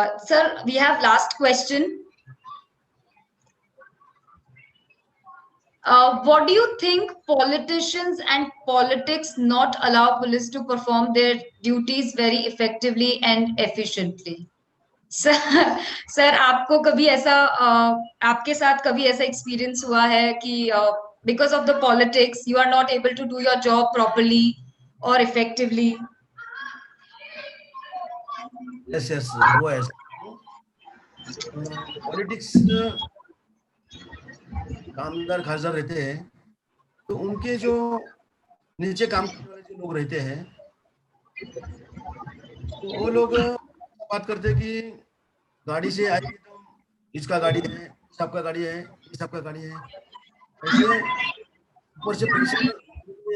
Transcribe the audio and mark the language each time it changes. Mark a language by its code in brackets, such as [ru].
[en] Sir we have last question. What do you think politicians and politics not allow police to perform their duties very effectively and efficiently? [hi] Sir आपको कभी ऐसा आपके साथ कभी ऐसा experience हुआ है कि [en] because of the politics you are not able to do your job properly or effectively? [hi] Yes वो है पॉलिटिक्स, कामदार खासदार रहते हैं तो उनके जो नीचे काम करने वाले जो लोग रहते हैं तो वो लोग बात करते हैं कि गाड़ी से आइए तो इसका गाड़ी है, सबका गाड़ी है, सबका गाड़ी है, ऐसे ऊपर से प्रेशर